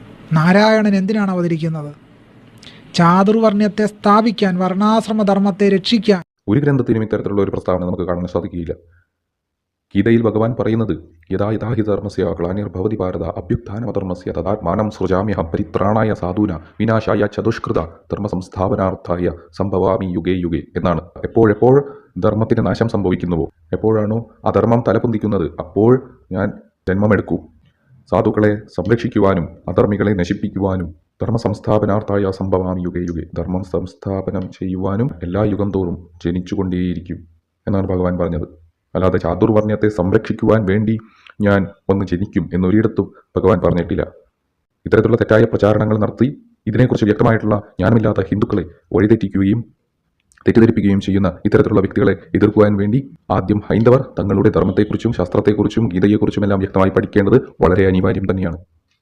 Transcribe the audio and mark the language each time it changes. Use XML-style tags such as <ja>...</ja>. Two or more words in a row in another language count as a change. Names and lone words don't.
<ml>നാരായണൻ എന്തിനാണ് അവതരിക്കുന്നത്? ചാതുർവർണ്ണ്യത്തെ സ്ഥാപിക്കാൻ, വർണ്ണാശ്രമധർമ്മത്തെ രക്ഷിക്കാൻ. ഒരു ഗ്രന്ഥത്തിനും ഇത്തരത്തിലുള്ള ഒരു പ്രസ്താവന നമുക്ക് കാണാൻ സാധിക്കുകയില്ല. ഗീതയിൽ ഭഗവാൻ പറയുന്നത്</ml> <sa>യഥാ യഥാ ഹി ധർമ്മസ്യ ഗ്ലാനിർഭവതി ഭാരത അഭ്യുത്ഥാനമധർമ്മസ്യ തഥാത്മാനം സൃജാമ്യഹം പരിത്രാണായ സാധൂന വിനാശായ ചതുഷ്കൃത ധർമ്മസംസ്ഥാപനാർത്ഥായ സംഭവാമി യുഗേ യുഗേ എന്നാണ്.</sa> <ml>എപ്പോഴെപ്പോൾ ധർമ്മത്തിന് നാശം സംഭവിക്കുന്നുവോ, എപ്പോഴാണോ അധർമ്മം തലപൊന്തിക്കുന്നത്, അപ്പോൾ ഞാൻ ജന്മമെടുക്കും. സാധുക്കളെ സംരക്ഷിക്കുവാനും അധർമ്മികളെ നശിപ്പിക്കുവാനും</ml> <sa>ധർമ്മസംസ്ഥാപനാർത്ഥായ സംഭവാമി യുഗേ യുഗേ,</sa> <ml>ധർമ്മം സംസ്ഥാപനം ചെയ്യുവാനും എല്ലാ യുഗം തോറും ജനിച്ചുകൊണ്ടേയിരിക്കും എന്നാണ് ഭഗവാൻ പറഞ്ഞത്. അല്ലാതെ ചാതുർവർണ്ണ്യത്തെ സംരക്ഷിക്കുവാൻ വേണ്ടി ഞാൻ ഒന്ന് ജനിക്കും എന്നൊരിടത്തും ഭഗവാൻ പറഞ്ഞിട്ടില്ല. ഇത്തരത്തിലുള്ള തെറ്റായ പ്രചാരണങ്ങൾ നടത്തി ഇതിനെക്കുറിച്ച് വ്യക്തമായിട്ടുള്ള ജ്ഞാനമില്ലാത്ത ഹിന്ദുക്കളെ വഴിതെറ്റിക്കുകയും തെറ്റിദ്ധരിപ്പിക്കുകയും ചെയ്യുന്ന ഇത്തരത്തിലുള്ള വ്യക്തികളെ എതിർക്കുവാൻ വേണ്ടി ആദ്യം ഹൈന്ദവർ തങ്ങളുടെ ധർമ്മത്തെക്കുറിച്ചും ശാസ്ത്രത്തെക്കുറിച്ചും ഗീതയെക്കുറിച്ചുമെല്ലാം വ്യക്തമായി പഠിക്കേണ്ടത് വളരെ അനിവാര്യം തന്നെയാണ്.</ml>